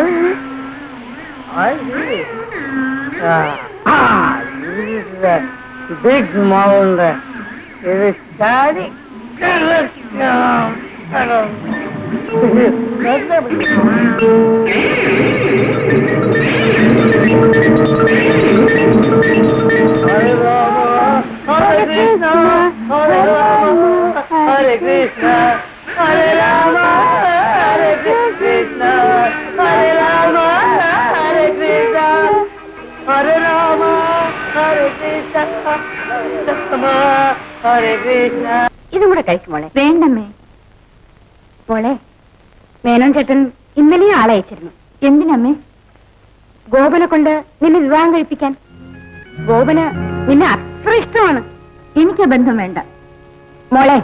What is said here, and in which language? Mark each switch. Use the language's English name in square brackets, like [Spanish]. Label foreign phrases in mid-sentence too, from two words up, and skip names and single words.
[English] I see. This is a big mountain. It is standing. [Sanskrit] Hare Rama, Hare Krishna, Hare Rama, Hare Krishna, Hare Rama, Hare Krishna, Hare Rama, Hare Krishna, Hare Rama, Hare Krishna, Hare Krishna. [Malayalam] ഇതും കൂടെ കഴിക്കും മോളെ. വേണ്ടമ്മേ. മോളെ, മേനോൻ ചേട്ടൻ ഇന്നലെയും ആളയച്ചിരുന്നു. എന്തിനമ്മേ? ഗോപനെ കൊണ്ട് നിന്നെ വിവാഹം കഴിപ്പിക്കാൻ. ഗോപന് നിന്നെ അത്ര ഇഷ്ടമാണ്. എനിക്ക് ബന്ധം വേണ്ട മോളെ.